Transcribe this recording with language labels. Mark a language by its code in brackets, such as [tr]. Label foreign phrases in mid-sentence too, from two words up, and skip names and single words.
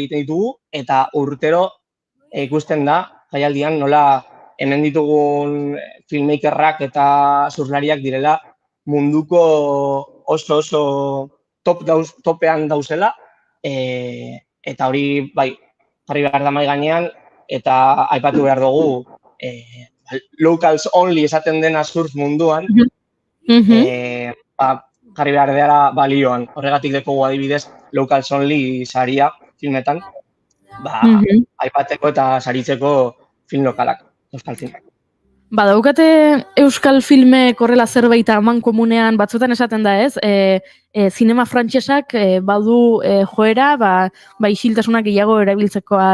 [eu] egiten ditugu eta urtero ikusten da jaialdian nola hemen ditugun filmmakerrak eta surflariak direla munduko oso topean dauzela, eta hori bai jarri behar da mahai gainean, eta aipatu behar dugu [en] locals only [eu] esaten dena surf munduan, jarri behar dela balioan. Horregatik dekogu adibidez [en] locals only [eu] saria filmetan, aipatzeko eta saritzeko film lokalak, euskal filmak. Daukate euskal filmek horrela zerbait amankomunean batzuetan esaten da, ez? Zinema frantsesak badu joera, isiltasunak gehiago erabiltzekoa.